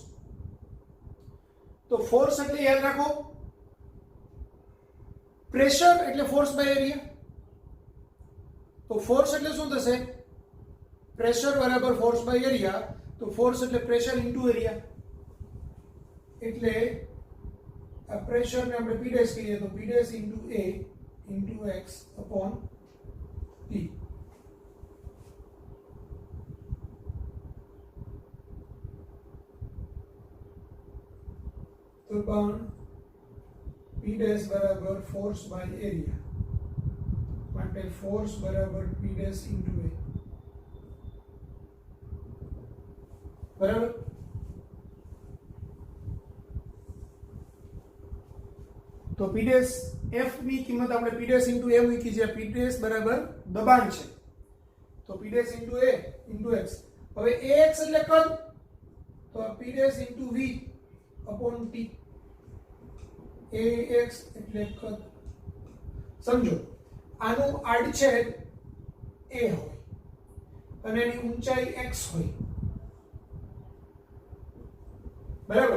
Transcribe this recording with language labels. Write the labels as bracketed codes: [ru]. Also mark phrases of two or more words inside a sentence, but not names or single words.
[gu] તો ફોર્સ એટલે યાદ રાખો પ્રેશર એટલે [en] force by area. [gu] તો ફોર્સ એટલે શું થશે? પ્રેશર બરાબર [en] force by area. [gu] તો ફોર્સ એટલે [en] pressure into area. [gu] એટલે આ પ્રેશર ને આપણે P' કહીએ તો [en] P' into A into x upon t. [gu] દબાણ [en] P dash [gu] બરાબર [en] force by area [gu] માટે ફોર્સ બરાબર [en] P dash into A [gu] બરાબર. તો [en] P dash F [gu] ની કિંમત આપણે [en] P dash into A [gu] મૂકી છે. [en] P dash [gu] બરાબર દબાણ છે તો [en] P dash into A into x. [gu] હવે ax એટલે કદ તો [en] P dash into V upon T. [gu] ax એટલે કદ. સમજો આનું આડછેદ a હોય અને એની ઊંચાઈ x હોય બરાબર.